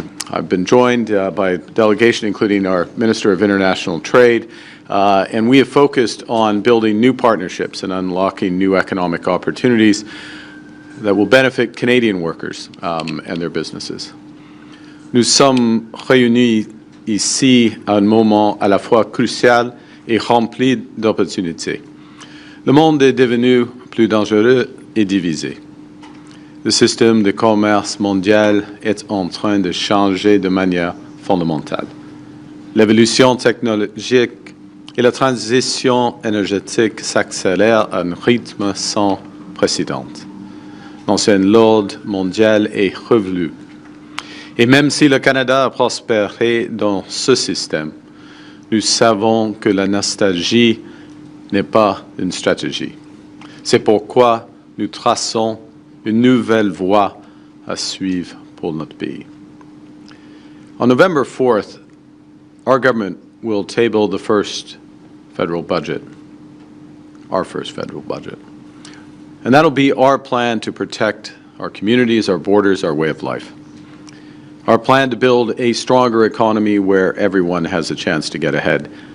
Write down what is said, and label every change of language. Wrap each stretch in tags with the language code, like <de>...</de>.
<en>I've been joined by a delegation including our Minister of International Trade, and we have focused on building new partnerships and unlocking new economic opportunities that will benefit Canadian workers and their businesses.</en> <fr>Nous sommes réunis ici à un moment à la fois crucial et rempli d'opportunités. Le monde est devenu plus dangereux et divisé. Le système de commerce mondial est en train de changer de manière fondamentale. L'évolution technologique et la transition énergétique s'accélèrent à un rythme sans précédent. L'ancien ordre mondial est revenu. Et même si le Canada a prospéré dans ce système, nous savons que la nostalgie n'est pas une stratégie. C'est pourquoi nous traçons une nouvelle voie à suivre pour notre pays.</fr> <en>On November 4th, our government will table the first federal budget, our first federal budget. And that'll be our plan to protect our communities, our borders, our way of life. Our plan to build a stronger economy where everyone has a chance to get ahead.</en>